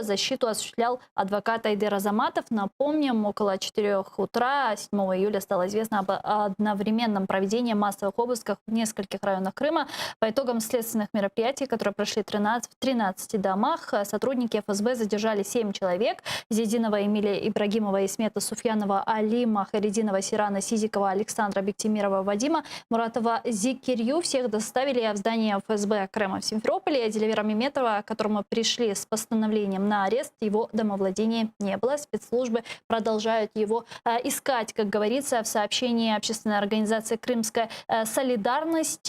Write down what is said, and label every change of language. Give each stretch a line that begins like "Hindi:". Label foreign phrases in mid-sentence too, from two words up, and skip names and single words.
Russian: Защиту осуществлял адвокат Айдер Азаматов. Напомним, около 4 утра 7 июля стало известно об одновременном проведении массовых обысков в нескольких районах Крыма. По итогам следственных мероприятий, которые прошли в 13 домах, сотрудники ФСБ задержали 7 человек. Зейдинова Эмилия Ибрагимова, Исмета Суфьянова, Алима Харидинова, Сирана Сизикова, Александра Бектимирова, Вадима Муратова, Зикирью. Всех доставили в здание ФСБ Крыма в Симферополе. Деливера Меметова, к которому пришли с постановлением на арест, его домовладения не было. Спецслужбы продолжают его искать, как говорится в сообщении общественной организации «Крымская солидарность».